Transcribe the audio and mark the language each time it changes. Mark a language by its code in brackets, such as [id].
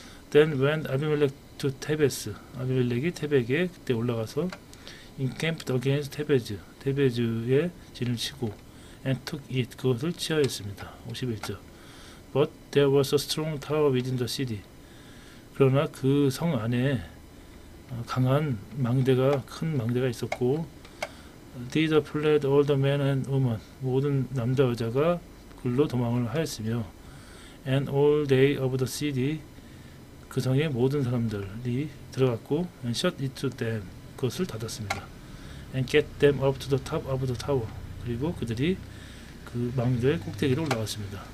[en] Then went Abimelech to Thebes. [ko] 아비멜렉이 테백에 그때 올라가서 [en] encamped against [ko] 테베즈에 진을 치고 [en] and took it, [ko] 그것을 취하였습니다. 51절. [en] But there was a strong tower within the city. [ko] 그러나 그 성 안에 강한 큰 망대가 있었고 [en] thither fled all the men and women, [ko] 모든 남자 여자가 글로 도망을 하였으며 [en] and all they of the city, [ko] 그 성의 모든 사람들이 들어갔고 [en] and shut it to them, [ko] 그것을 닫았습니다. [en] and get them up to the top of the tower, [ko] 그리고 그들이 그 망대의 꼭대기로 올라갔습니다.